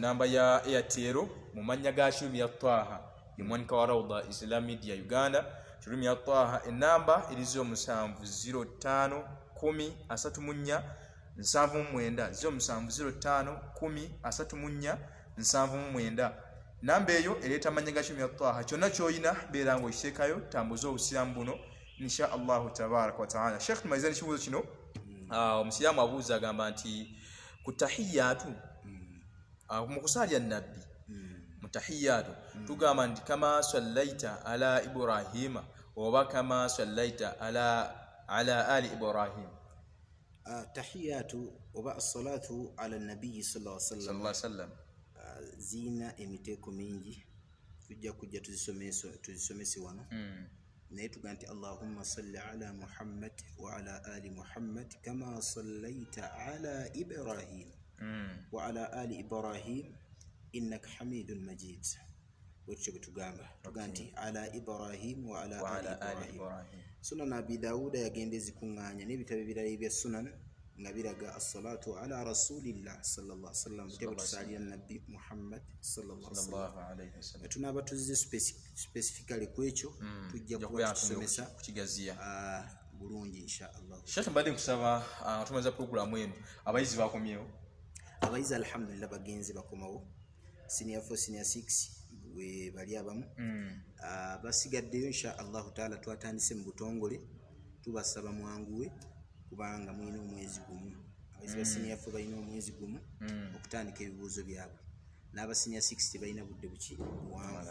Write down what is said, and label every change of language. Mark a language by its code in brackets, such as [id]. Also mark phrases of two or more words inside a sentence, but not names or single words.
[lg] nnamba ya Airtel mu mannya ga Kirumi ya Taha yomwanika wa Rawda Islam Media Uganda Kirumi ya Taha ennamba erizo 0705 10 34 79 0705 10 34 79 namba eyo ereeta amannya ga Kirumi ya Taha kyonna ky'olina beera ng'okiteekayo tambuza obusiraamu buno [ar] إن شاء الله تبارك وتعالى. [lg] Sheikh tumalizani kibuuzo kino omusiraamu abuuza agamba nti ku tahiyatu mu kusalya nabbi mutahiyatu tugamba nti [ar] كما صليت على إبراهيم [lg] oba [ar] كما صليت على آل إبراهيم [lg] tahiyatu oba [ar] الصلاة على النبي صلى الله عليه وسلم [lg] zina emiteeko mingi tujja kujja tuzisomese wano naye tuga nti [ar] اللهم صل على محمد وعلى آل محمد كما صليت على إبراهيم وعلى آل إبراهيم إنك حميد مجيد. [lg] Bwekyo bwe tugamba tuga nti [ar] على إبراهيم وعلى آل إبراهيم. [lg] Sunan abi dawuda yagenda ezikuŋŋaanya n'ebitabo ebirala ebya sunan nga biraga [ar] الصلاة على رسول الله صلى الله عليه وسلم [lg] bwe tusalira nabbi muhammad [ar] صلى الله عليه وسلم. [lg] Tunaaba tuzize specifically ku ekyo tujja kuba tusomesa kukigaziya bulungi inshallah. Sheikh mbadde nkusaba tumaliza programu eno abayizi bakomyewo? Abayizi alhamdulillah bagenze bakomawo senior 4 senior 6 we bali abamu basigaddeyo [ar] إن شاء الله تعالى [lg] twatandise mu butongole tubasaba mwanguwe kubanga mwine omwezi gumu abayizi ba senior 4 balina omwezi gumu okutandika ebibuuzo byabwe n'aba senior 6 tebalina budde buki buwanvu.